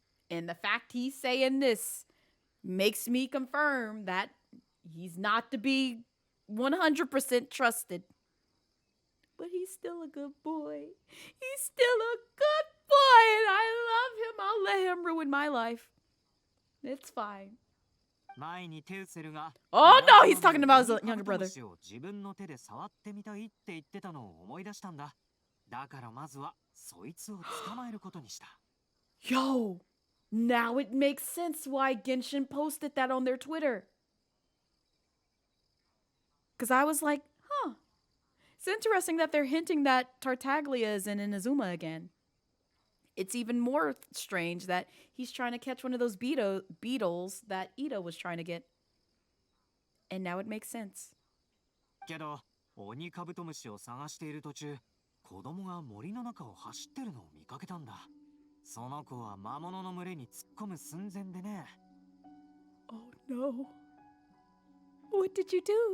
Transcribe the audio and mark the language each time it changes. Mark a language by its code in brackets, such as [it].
[en] And the fact he's saying this makes me confirm that he's not to be 100% trusted. But he's still a good boy. He's still a good boy, and I love him. I'll let him ruin my life. It's fine. [ja] 前にテウセルが [en] Oh no, he's talking about his younger brother. [ja] 自分の手で触ってみたいって言ってたのを思い出したんだ。だからまずはそいつを捕まえることにした。 [en] Yo, now it makes sense why Genshin posted that on their Twitter. Because I was like, huh. It's interesting that they're hinting that Tartaglia is in Inazuma again. It's even more strange that he's trying to catch one of those beetles that Ito was trying to get. And now it makes sense. [ja] けど、オニカブトムシを探している途中、子供が森の中を走ってるのを見かけたんだ。その子は魔物の群れに突っ込む寸前でね。 [en] Oh no. What did you do?